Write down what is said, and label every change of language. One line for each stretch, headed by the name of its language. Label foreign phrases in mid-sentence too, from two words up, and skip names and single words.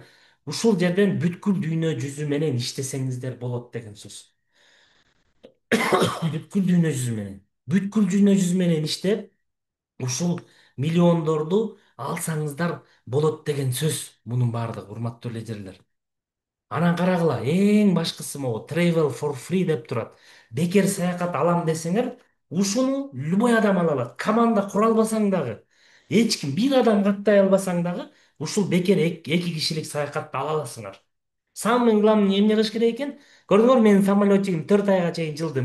Kyrgyz: Ушул жерден бүткүл дүйнө жүзү менен иштесеңиздер болот деген сөз. Бүткүл дүйнө жүзү менен. Бүткүл дүйнө жүзү менен иштеп, ушул миллиондорду алсаңыздар болот деген сөз. Мунун баардыгы, урматтуу лидерлер. Анан карагыла, эң башкысы могу
English: travel for free
Kyrgyz: деп турат. Бекер саякат алам десеңер, ушуну любой адам ала алат. Команда кура албасаң дагы, эч ким бир адам каттай албасаң дагы, ушул бекер эки кишилик саякатты ала аласыңар.
Russian: Самый главный
Kyrgyz: эмне кылыш керек экен? Көрдүңөр, менин самолетчигим 4 айга чейин жылды.